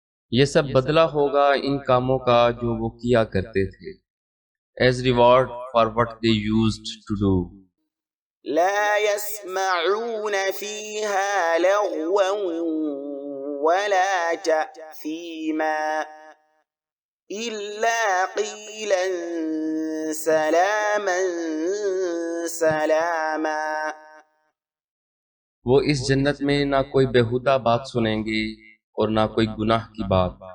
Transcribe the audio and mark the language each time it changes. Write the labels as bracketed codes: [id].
[ur] یہ سب بدلہ ہوگا ان کاموں کا جو وہ کیا کرتے تھے. [en] As reward for what they used to do. [ar] لا يسمعون فيها لغوا ولا تأثيما إلا قيلا سلاما سلاما [ur] وہ اس جنت میں نہ کوئی بیہودہ بات سنیں گے اور نہ کوئی گناہ کی بات.